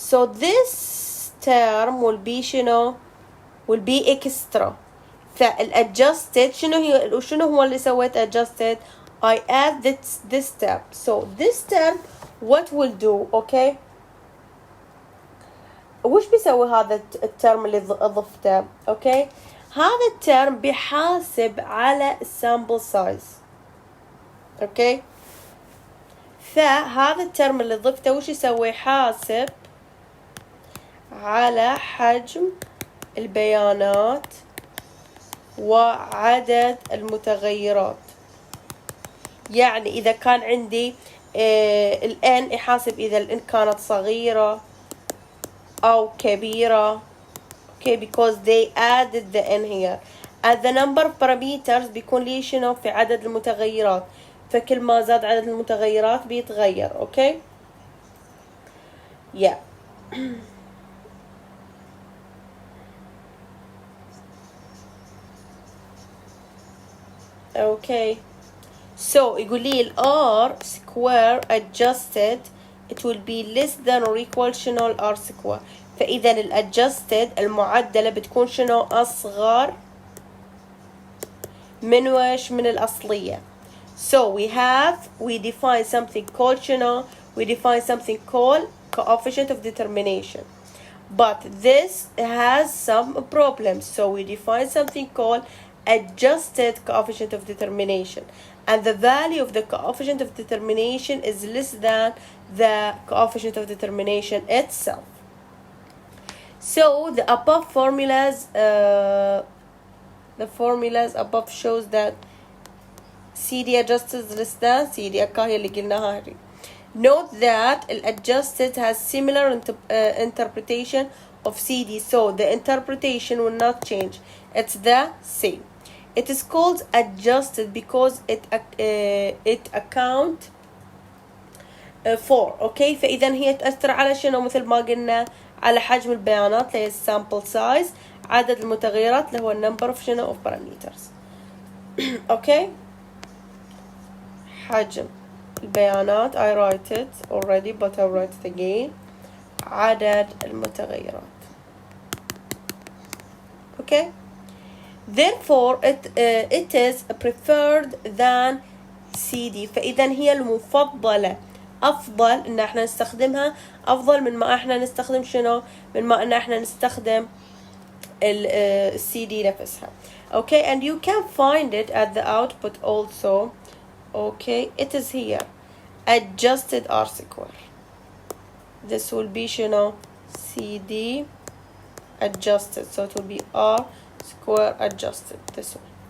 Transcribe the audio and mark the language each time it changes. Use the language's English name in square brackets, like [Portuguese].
[English] So this term will be [Arabic] شنو [English] will be extra. [Arabic] فالadjusted شنو هو اللي سويت [English] adjusted I add this term. So this term what will do [Arabic] okay وش بيسوي هذا الترم اللي ضفته okay هذا الترم بيحاسب على السامبل سايز okay فهذا الترم اللي ضفته وش يسوي يحاسب على حجم البيانات وعدد المتغيرات يعني إذا كان عندي ال n يحاسب إذا ال n كانت صغيرة أو كبيرة. [English] okay, because they added the n here. and the number of parameters [Arabic] بيكون لي شنو في عدد المتغيرات، فكل ما زاد عدد المتغيرات بيتغير. [English] okay yeah. okay so [Arabic] يقول لي ال [English] r square adjusted it will be less than or equal [Arabic] شنو ال [English] r square. [Arabic] فإذا ال adjusted المعدلة بتكون شنو أصغر من وش من الأصلية. [English] so we define something called [Arabic] شنو [English] we define something called coefficient of determination, but this has some problems. so we define something called adjusted coefficient of determination, and the value of the coefficient of determination is less than the coefficient of determination itself. so the above formulas the formulas above shows that CD adjusted is less than CD [Arabic] هي اللي قلناها هذه. [English] note that adjusted has similar interpretation of CD, so the interpretation will not change, it's the same. it is called adjusted because it account for. [Arabic] okay فإذا هي تأثر على شنو مثل ما قلنا على حجم البيانات اللي هي sample size، عدد المتغيرات اللي هو [English] number of [Arabic] شنو [English] of parameters. okay [Arabic] حجم البيانات [English] I write it already but I'll write it again. [Arabic] عدد المتغيرات. [English] okay therefore it is preferred than CD. [Arabic] فإذا هي المفضلة، أفضل إن احنا نستخدمها أفضل من ما احنا نستخدم شنو من ما إن احنا نستخدم ال CD نفسها. [English] okay and you can find it at the output also. okay it is here adjusted R square. this will be [Arabic] شنو [English] CD adjusted, so it will be R square adjusted, this one.